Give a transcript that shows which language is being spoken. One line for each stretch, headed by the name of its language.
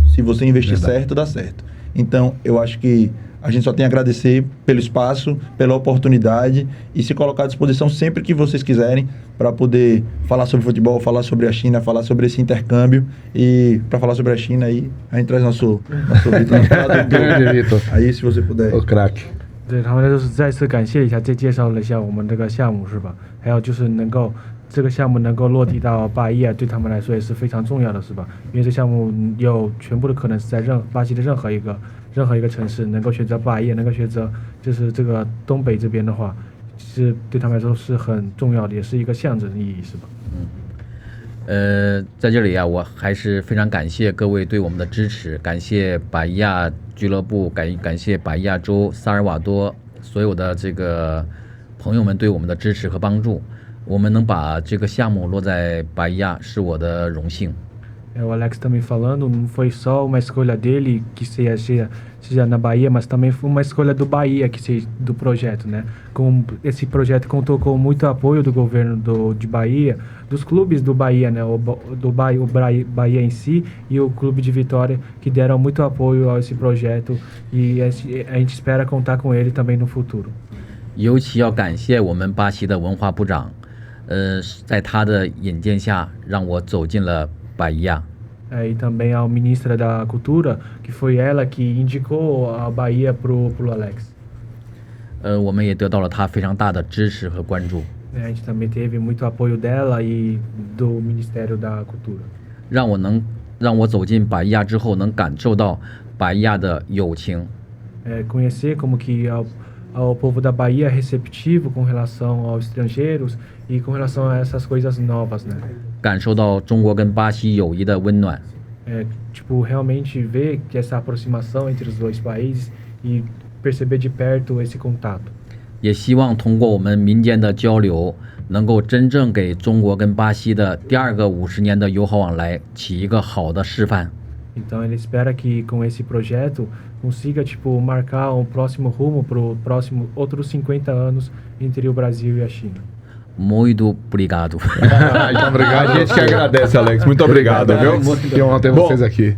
Portuguese: Se você investir certo, dá certo. Então, eu acho que a gente só tem a agradecer pelo espaço, pela oportunidade e se colocar à disposição sempre que vocês quiserem para poder falar sobre futebol, falar sobre a China, falar sobre esse intercâmbio. E para falar sobre a China aí, a gente traz nosso Vitor. Aí, se você puder. O craque.
Chinese: 对，他们就是再次感谢一下，再介绍了一下我们这个项目是吧？还有就是这个项目能够落地到巴伊亚，对他们来说也是非常重要的，是吧？因为这项目有全部的可能是在巴西的任何一个城市能够选择巴伊亚，能够选择就是这个东北这边的话，是对他们来说是很重要的，也是一个象征意义，是吧？在这里啊，我还是非常感谢各位对我们的支持，感谢巴伊亚俱乐部，感谢巴伊亚州萨尔瓦多所有的这个朋友们对我们的支持和帮助。我们能把这个项目落在巴伊亚是我的荣幸。
Portuguese: O Alex também falando, não foi só uma escolha dele que seja na Bahia, mas também foi uma escolha do Bahia, do projeto, né? Esse projeto contou com muito apoio do governo de Bahia, dos clubes do Bahia, né? O Bahia em si e o Clube de Vitória, que deram muito apoio a esse projeto e a gente espera contar com ele também no futuro.
Chinese: 尤其要感谢我们巴西的文化部长，在他的引荐下，让我走进了Bahia.
Portuguese: E também a ministra da Cultura, que foi ela que indicou a Bahia pro Alex.
Chinese: 我们也得到了他非常大的支持和关注。
Portuguese: A gente também teve muito apoio dela e do Ministério da Cultura.
Chinese: 让我走进Bahia之后，能感受到Bahia的友情。
Portuguese: Conhecer como que ao povo da Bahia é receptivo com relação aos estrangeiros e com relação a essas coisas novas, né?
Chinese: 感受到中国跟巴西友谊的温暖。
Portuguese: Realmente ver que essa aproximação entre os dois países e perceber de perto esse contato.
Chinese: 也希望通过我们民间的交流，能够真正给中国跟巴西的第二个50年的友好往来起一个好的示范。
Portuguese: Então ele espera que com esse projeto consiga marcar um próximo rumo para o próximo outros 50 anos entre o Brasil e a China. Muito obrigado. Obrigado. A gente que agradece, Alex. Muito obrigado, viu? Que honra ter vocês aqui.